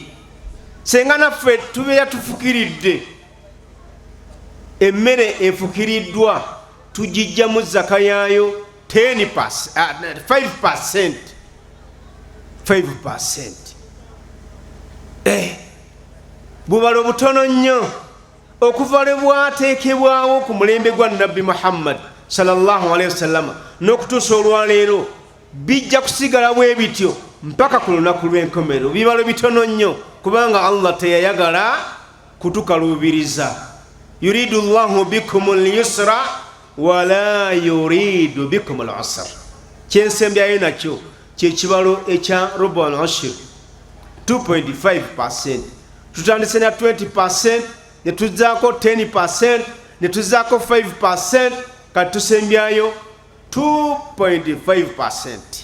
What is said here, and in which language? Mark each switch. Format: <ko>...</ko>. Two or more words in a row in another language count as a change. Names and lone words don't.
<lg>senga naffe tubeera tufukiridde emmere efukiriddwa tujijjamu zaka yaayo 5%. Bubalo butono nnyo okuva lwe bwateekebwawo ku mulembe gwa Nabbi Muhammad</lg> <ar>صلى الله عليه وسلم</ar> <lg>n'okutuusa olwaleero bijja kusigala bwe bityo mpaka ku lunaku lw'enkomero. Bibalo bitono nnyo kubanga Allah teyayagala kutukaluubiriza.</lg> <ar>يريد الله بكم اليسر ولا يريد بكم العسر.</ar> <lg>Kyensembyayo nakyo kyekibalo ekya</lg> <ar>ربع العشر</ar> <lg>2.5%. Tutandise na 20%, ne tuzaako 10%, ne tuzaako 5%, kati tusembyayo 2.5%.</lg>